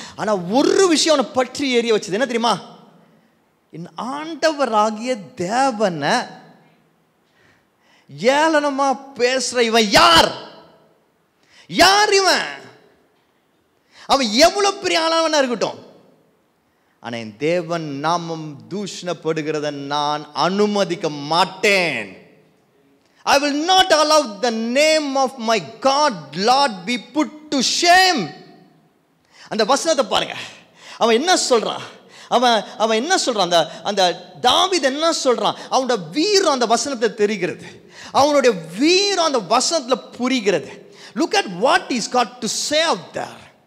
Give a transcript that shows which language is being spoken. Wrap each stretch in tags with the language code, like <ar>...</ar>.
<ta>ஆனால் ஒரு விஷயம் அவனை பற்றி எரிய வச்சது என்ன தெரியுமா? என் ஆண்டவராகிய தேவனை ஏளனமா பேசுற இவன் யார்? இவன்? அவன் எவ்வளவு பெரிய ஆளாவனா இருக்கட்டும், ஆனால் என் தேவன் நாமம் தூஷணப்படுகிறத நான் அனுமதிக்க மாட்டேன்.</ta> <en>I will not allow the name of my God, Lord, be put to shame.</en> <ta>அந்த வசனத்தை பாருங்க. அவன் என்ன சொல்றான்? அவன் என்ன சொல்றான்? அந்த தாவீது என்ன சொல்றான்? அவனோட வீரம் அந்த வசனத்தை தெரிகிறது, அவனுடைய வீரம் அந்த வசனத்தில் புரிகிறது.</ta> <en>Look at what he's got to say out there.</en>